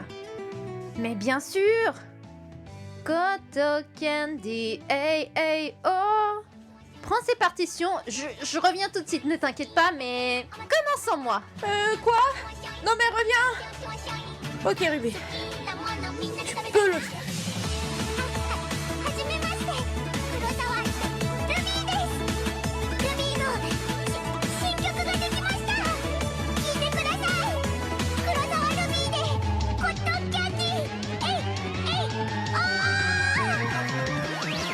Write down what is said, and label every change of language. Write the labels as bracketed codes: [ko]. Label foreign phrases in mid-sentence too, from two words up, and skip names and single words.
[fr] Mais bien sûr! Koto Candy, hey, hey, oh! prends ces partitions. Je reviens tout de suite, ne t'inquiète pas, mais commence sans moi. Quoi? Non mais reviens. Ok, Ruby. Tu peux le faire. [ja] はじめまして黒沢ルビーですルビーの新曲ができました聴いてください黒沢ルビーでコットンキャンディーえいおー